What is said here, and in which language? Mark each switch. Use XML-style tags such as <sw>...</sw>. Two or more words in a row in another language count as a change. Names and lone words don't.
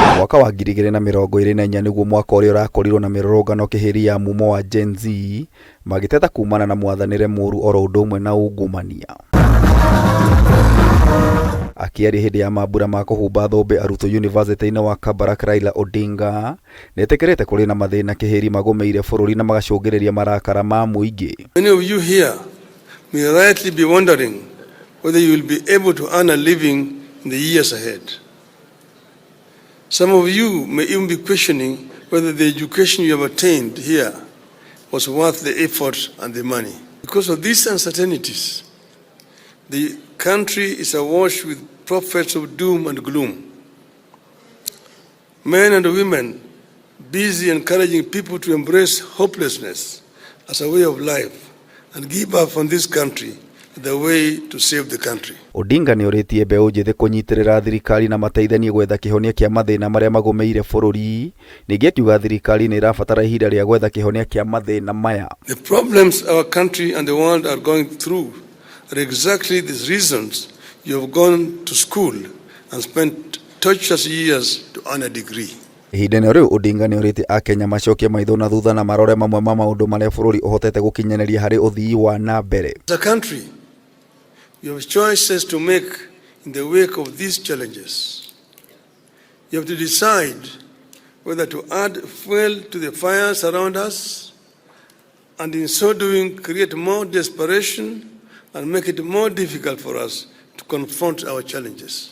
<ki>mwaka wa 2024 niguo mwaka uria urakorirwo na mirorongano kihiri ya mumo wa Gen Z magiteta kumana na mwathanire muru oro undu umwe na ungumania. Akiari hindi ya mambura ma kuhumba thombe arutwo university-ini wa Kabarak, Raila Odinga netekerete kuri na mathina kihiri magomeire bururi na magacungiriria marakara ma muingi.</ki> <en>Many of you here may rightly be wondering whether you will be able to earn a living in the years ahead. Some of you may even be questioning whether the education you have attained here was worth the effort and the money. Because of these uncertainties, the country is awash with prophets of doom and gloom. Men and women busy encouraging people to embrace hopelessness as a way of life and give up on this country the way to save the country.</en> <ki>Odinga ni oritie mbeu njithi kunyitirira thirikari na mateithanie gwetha kihonia kia mathina maria magomeire bururi. Ningi akiuga thirikari ni irabatara ihinda ria gwetha kihonia kia mathina maya.</ki> <en>The problems our country and the world are going through are exactly these reasons you have gone to school and spent torturous years to earn a degree.</en> <ki>Ihinda riu Odinga ni oritie Akenya macokie maitho na thutha na marore mamwe ma maundu maria bururi uhotete gukinyaneria hari uthii wa na mbere.</ki> <en>As a country, you have choices to make in the wake of these challenges. You have to decide whether to add fuel to the fires around us and in so doing create more desperation and make it more difficult for us to confront our challenges.</en>